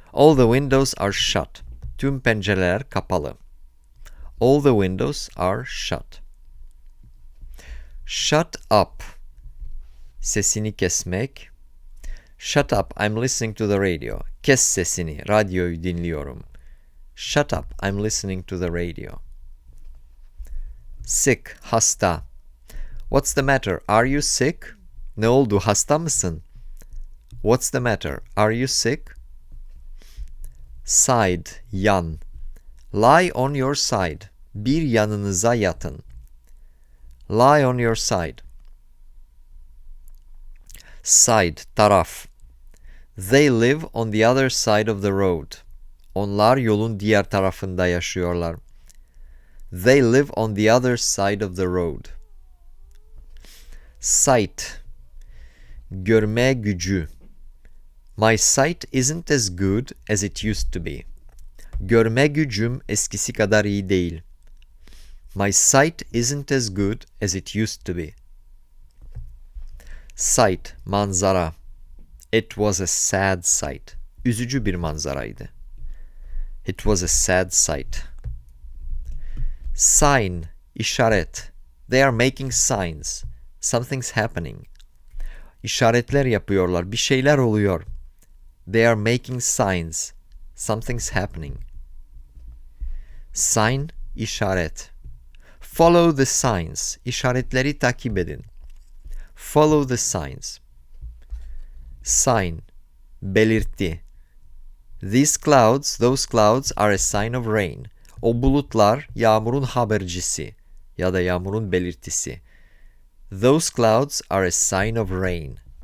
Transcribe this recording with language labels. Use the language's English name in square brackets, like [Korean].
[English] All the windows are shut. [Turkish] Tüm pencereler kapalı. [English] All the windows are shut. Shut up. [Turkish] Sesini kesmek. [English] Shut up, I'm listening to the radio. [Turkish] Kes sesini, radyoyu dinliyorum. [English] Shut up, I'm listening to the radio. Sick, hasta. What's the matter? Are you sick? [Turkish] Ne oldu, hasta mısın? [English] What's the matter? Are you sick? Side, yan. Lie on your side. [Turkish] Bir yanınıza yatın. [English] Lie on your side. Side, taraf. They live on the other side of the road. [Turkish] Onlar yolun diğer tarafında yaşıyorlar. [English] They live on the other side of the road. Sight. [Turkish] Görme gücü. [English] My sight isn't as good as it used to be. [Turkish] Görme gücüm eskisi kadar iyi değil. [English] My sight isn't as good as it used to be. Sight, manzara. It was a sad sight. [Turkish] Üzücü bir manzaraydı. [English] It was a sad sight. Sign, işaret. They are making signs. Something's happening. [Turkish] İşaretler yapıyorlar. Bir şeyler oluyor. [English] They are making signs. Something's happening. Sign, işaret. Follow the signs. [Turkish] İşaretleri takip edin. [English] Follow the signs. Sign, belirti. These clouds, those clouds are a sign of rain. [Turkish] O bulutlar yağmurun habercisi ya da yağmurun belirtisi. [English] Those clouds are a sign of rain.